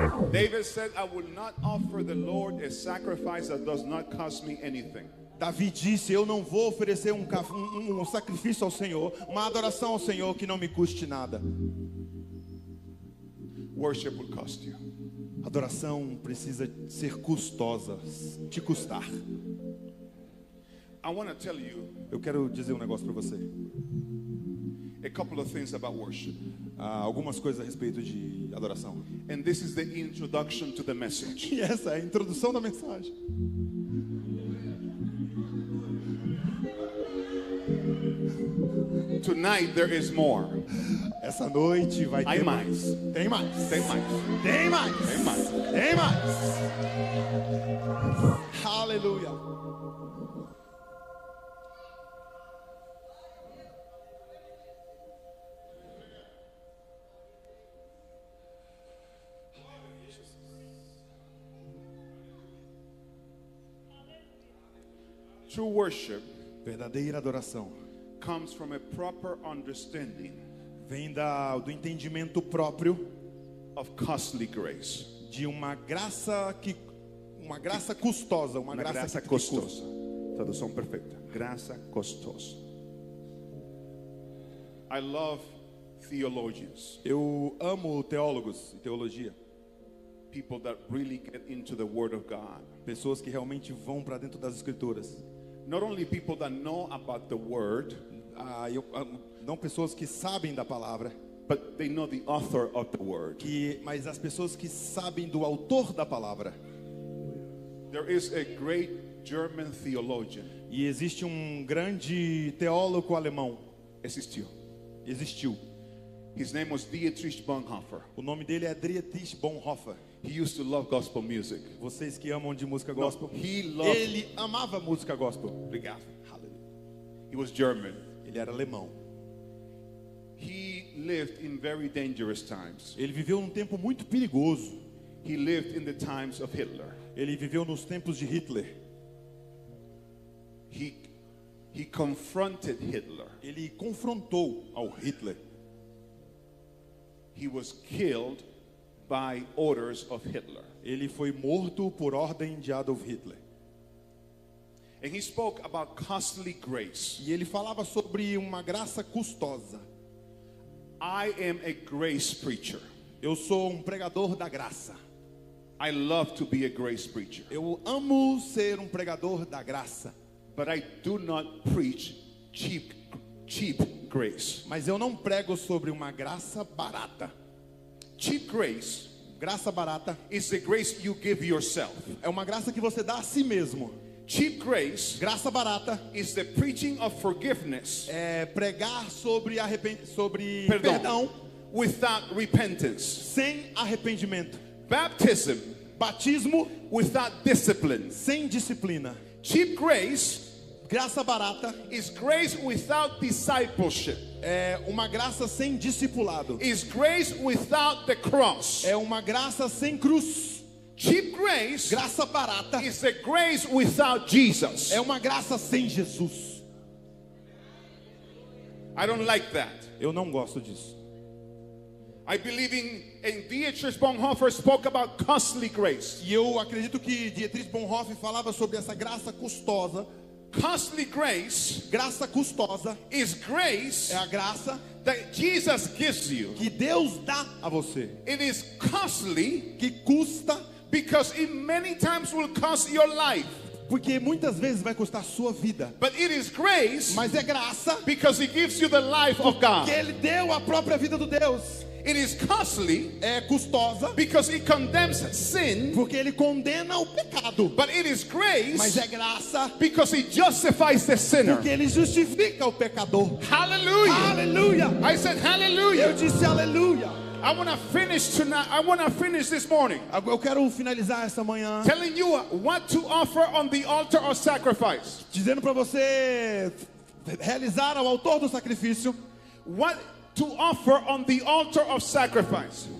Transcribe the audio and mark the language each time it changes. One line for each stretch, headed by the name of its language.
English: David said, I will not offer the Lord a sacrifice that does not cost me anything.
Portuguese: Davi disse: eu não vou oferecer um sacrifício ao Senhor, uma adoração ao Senhor que não me custe nada.
English: Worship will cost you.
Portuguese: Adoração precisa ser custosa, te custar.
English: I want to tell you
Portuguese: Eu quero dizer um negócio para você.
English: a couple of things about worship.
Portuguese: Algumas coisas a respeito de adoração.
English: And this is the introduction to the message.
Portuguese: E essa é a introdução da mensagem.
English: Tonight there is more.
Portuguese: Essa noite vai ter Hay mais. Tem mais. Tem mais. Tem mais. Tem mais. Tem mais. Aleluia.
English: True worship
Portuguese: Verdadeira adoração
English: comes from a proper understanding
Portuguese: vem do entendimento próprio
English: of costly grace.
Portuguese: de uma graça custosa, uma graça que custa. costosa. Tradução perfeita. Graça costosa.
English: I love theologians,
Portuguese: Eu amo teólogos e teologia,
English: people that really get into the Word of God.
Portuguese: pessoas que realmente vão para dentro das escrituras.
English: Not only people that know about the Word,
Portuguese: Não pessoas que sabem da palavra,
English: but they know the author of the Word.
Portuguese: mas as pessoas que sabem do autor da palavra.
English: There is a great German theologian.
Portuguese: E existe grande teólogo alemão. Existiu. Existiu.
English: His name was Dietrich Bonhoeffer.
Portuguese: O nome dele é Dietrich Bonhoeffer.
English: He used to love gospel music.
Portuguese: Vocês que amam de música gospel. Ele amava música gospel. Obrigado.
English: He was German.
Portuguese: Ele era alemão.
English: He lived in very dangerous times.
Portuguese: Ele viveu num tempo muito perigoso.
English: He lived in the times of Hitler.
Portuguese: Ele viveu nos tempos de Hitler.
English: He confronted Hitler.
Portuguese: Ele confrontou ao Hitler.
English: He was killed by orders of Hitler.
Portuguese: Ele foi morto por ordem de Adolf Hitler.
English: And he spoke about costly grace.
Portuguese: E ele falava sobre uma graça custosa.
English: I am a grace preacher.
Portuguese: Eu sou pregador da graça.
English: I love to be a grace preacher.
Portuguese: Eu amo ser pregador da graça.
English: But I do not preach cheap grace.
Portuguese: Mas eu não prego sobre uma graça barata.
English: Cheap grace,
Portuguese: graça barata,
English: is the grace you give yourself.
Portuguese: É uma graça que você dá a si mesmo.
English: Cheap grace,
Portuguese: graça barata,
English: is the preaching of forgiveness.
Portuguese: É pregar sobre perdão
English: without repentance.
Portuguese: Sem arrependimento.
English: Baptism,
Portuguese: batismo
English: without discipline.
Portuguese: Sem disciplina.
English: Cheap grace,
Portuguese: graça barata,
English: is grace without discipleship.
Portuguese: É uma graça sem discipulado.
English: Is grace without the cross.
Portuguese: É uma graça sem cruz.
English: Cheap grace,
Portuguese: graça barata,
English: is the grace without Jesus.
Portuguese: É uma graça sem Jesus.
English: I don't like that.
Portuguese: Eu não gosto disso.
English: I believe in Dietrich Bonhoeffer spoke about costly grace.
Portuguese: E eu acredito que Dietrich Bonhoeffer falava sobre essa graça custosa.
English: Costly grace,
Portuguese: graça custosa,
English: is grace,
Portuguese: é a graça
English: that Jesus gives you.
Portuguese: Que Deus dá a você.
English: It is costly,
Portuguese: que custa,
English: because it many times will cost your life.
Portuguese: Porque muitas vezes vai custar a sua vida.
English: But it is grace
Portuguese: Mas é graça,
English: because He gives you the life of God.
Portuguese: que Ele deu a própria vida do Deus.
English: It is costly
Portuguese: É custosa,
English: because He condemns sin.
Portuguese: porque Ele condena o pecado.
English: But it is
Portuguese: Mas
English: grace
Portuguese: é graça,
English: because He justifies the sinner.
Portuguese: porque Ele justifica o pecador.
English: Hallelujah.
Portuguese: Aleluia!
English: I said
Portuguese: Eu
English: hallelujah.
Portuguese: disse aleluia.
English: I want to finish tonight. I want to finish this morning
Portuguese: Eu quero finalizar essa manhã
English: telling you what to offer on the altar of sacrifice.
Portuguese: dizendo para você realizar ao autor do sacrifício
English: What to offer on the altar of sacrifice.